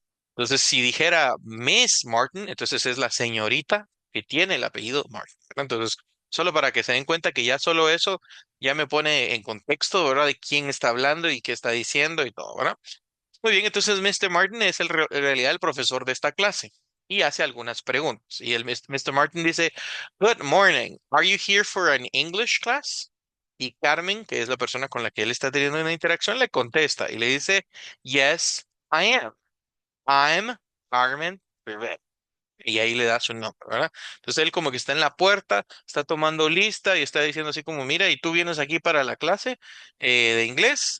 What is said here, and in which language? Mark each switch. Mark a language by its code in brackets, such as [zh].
[es] Entonces, si dijera Miss Martin, entonces es la señorita que tiene el apellido Martin, ¿verdad? Entonces, solo para que se den cuenta que ya solo eso ya me pone en contexto, ¿verdad? De quién está hablando y qué está diciendo y todo, ¿verdad? Muy bien, entonces Mr. Martin es en realidad el profesor de esta clase y hace algunas preguntas. Y el Mr. [en] Martin [es] dice, [en] Good morning, are you here for an English class? [es] Y Carmen, que es la persona con la que él está teniendo una interacción, le contesta y le dice, [en] Yes, I am. I'm Carmen Rivera. [es] Y ahí le da su nombre, ¿verdad? Entonces él como que está en la puerta, está tomando lista y está diciendo así como, mira, ¿y tú vienes aquí para la clase de inglés?